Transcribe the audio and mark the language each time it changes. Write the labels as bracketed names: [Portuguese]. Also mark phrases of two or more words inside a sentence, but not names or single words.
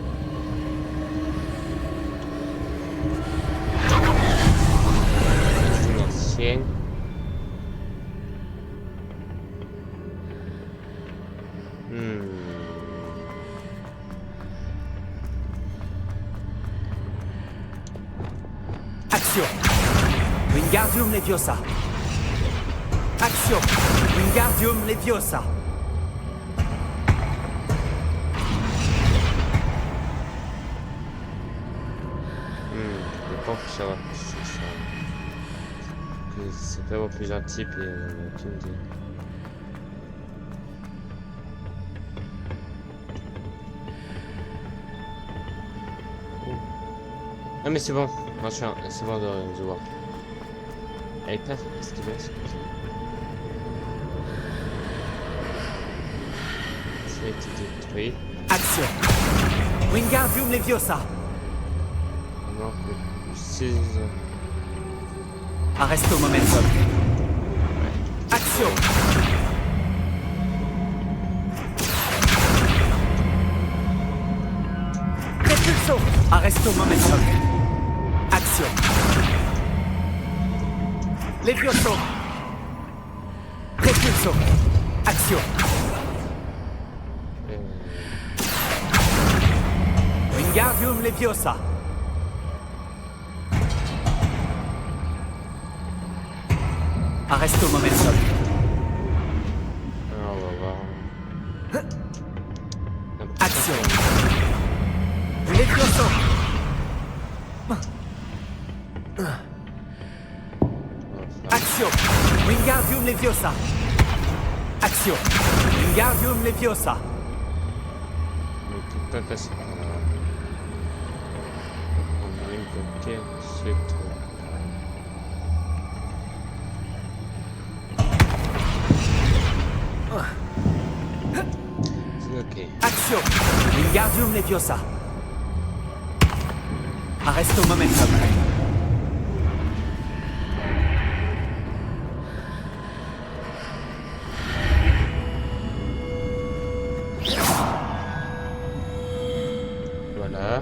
[French] C'est une ancienne. Action. Wingardium Leviosa. Action. Wingardium Leviosa. Je pense que ça va plus ça. Que c'est vraiment plus gentil puis tu me dis. Ah mais c'est bon, machin, c'est bon de voir. Elle est pas ce qu'il veut, c'est quoi ça? Ça a été détruit. Action. Wingardium Leviosa. Non, le 6. Arresto momentum. Action. Repulso. Arresto momentum. Action. Levioso. Repulso. Action. Wingardium Leviosa. Arresto momentum. Alors, on va voir. Action. Levioso. Action. Wingardium Leviosa. Action. Action. Wingardium Leviosa. On ne peut pas passer par là. On va invoquer ce tour. Ok. Action. Wingardium Leviosa. Arresto momentum. Voilà.